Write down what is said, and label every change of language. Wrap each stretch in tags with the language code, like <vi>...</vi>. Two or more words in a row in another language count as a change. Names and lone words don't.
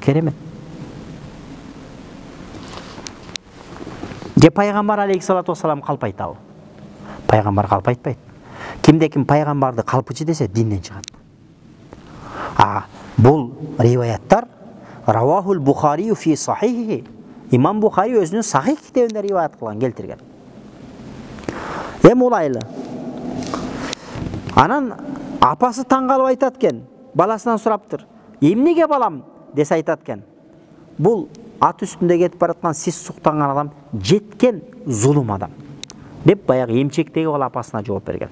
<ky>Демек бул керемет. Же пайгамбар</ky> <ar>عليه الصلاة والسلام</ar> <ky>калп айтабы? Пайгамбар калп айтпайт. Кимде ким пайгамбарды калпычы десе динден чыгат. Бул риваяттар</ky> <ar>رواه البخاري في صحيحه.</ar> <ky>Имам Бухари өзүнүн сахих китебинде риваят кылган, келтирген. Улайлы. Анан апасы таң калып айтат экен, баласынан сураптыр. Эмнеге балам десе айтат экен. Бул ат үстүндө кетип бараткан сиз суктанган адам жеткен зулум адам деп баягы эмчектеги бала апасына жооп берген.</ky>